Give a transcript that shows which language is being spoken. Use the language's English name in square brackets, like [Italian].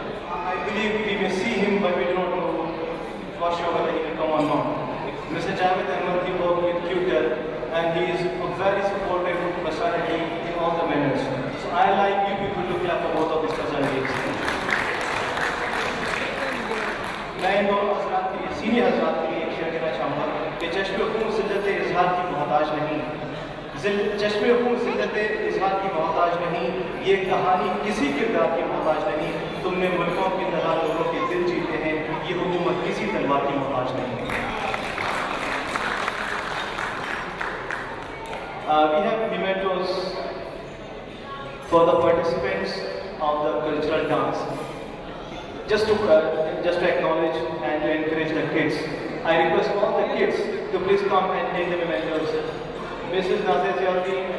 [English] I believe we may see him, but we do not know for sure whether he will come or not. Mr. Javed Ahmed, he worked with Qatar, and he is a very supportive personality in all the manners. So I like you people to clap for both of these personalities. [Hindi] मैं इन दोनों हज़रात के लिए senior हज़रात के लिए एक share देना चाहूँगा कि चश्मे खून ज़िल्लत इज़हार की मोहताज नहीं, चश्मे खून ज़िल्लत इज़हार की मोहताज नहीं, ये कहानी किसी किरदार की मोहताज नहीं, तुमने मुल्कों की तरह लोगों के दिल जीते हैं, ये हुकूमत किसी तलवार की मोहताज नहीं। [English] We have mementos for the participants of the cultural dance. Just to acknowledge and to encourage the kids, I request all the kids to please come and take the mementos. Mrs. Nazir Jaldi.